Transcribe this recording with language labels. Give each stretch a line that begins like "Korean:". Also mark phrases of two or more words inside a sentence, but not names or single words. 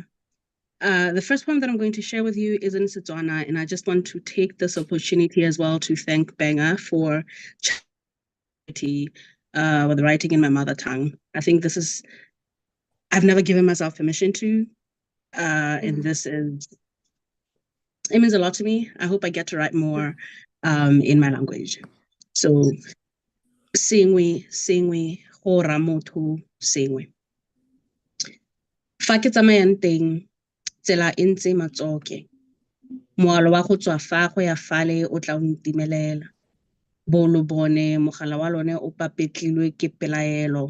English: The first poem that I'm going to share with you is in Setswana, and I just want to take this opportunity as well to thank Gbenga for with writing in my mother tongue. I think this is, I've never given myself permission to, and this is, it means a lot to me. I hope I get to write more in my language. So,
Tswana: sengwe, hora motho, sengwe. Fa ke tsamayang teng, tsela e ntse matsoke. Moalo wa go tswa fa go ya fale o tla o ntimelela. Bolo bone mogala wa lone o papetlilwe ke pelaelo.